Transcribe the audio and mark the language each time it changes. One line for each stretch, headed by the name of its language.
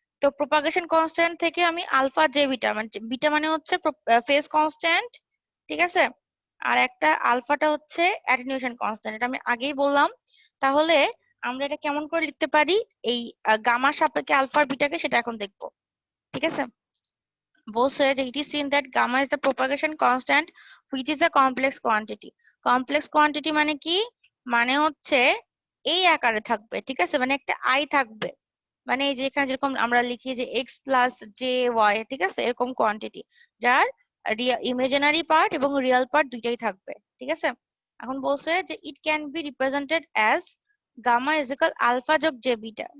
Bangla: তো propagation constant থেকে আমি আলফা জে বিটা, মানে বিটা মানে হচ্ছে ফেজ কনস্ট্যান্ট, ঠিক আছে, আর একটা আলফাটা হচ্ছে অ্যাটেনুয়েশন কনস্ট্যান্ট, এটা আমি আগেই বললাম। তাহলে আমরা এটা কেমন করে লিখতে পারি এই গামার সাপেক্ষে আলফা আর বিটাকে, সেটা এখন দেখবো। ঠিক আছে, বলছে যে
English: it is seen that gamma is the propagation constant which is a complex quantity.
Bangla: complex quantity মানে কি, মানে হচ্ছে এই আকারে থাকবে, ঠিক আছে, মানে একটা আই থাকবে, মানে এই যে এখানে যেরকম আমরা লিখি যে এক্স প্লাস জে ওয়াই, ঠিক আছে, এরকম কোয়ান্টিটি যার ইমাজিনারি পার্ট এবং রিয়েল পার্ট দুইটাই থাকবে। ঠিক আছে, এখন বলছে যে
English: It can be represented as gamma is equal alpha যোগ J beta.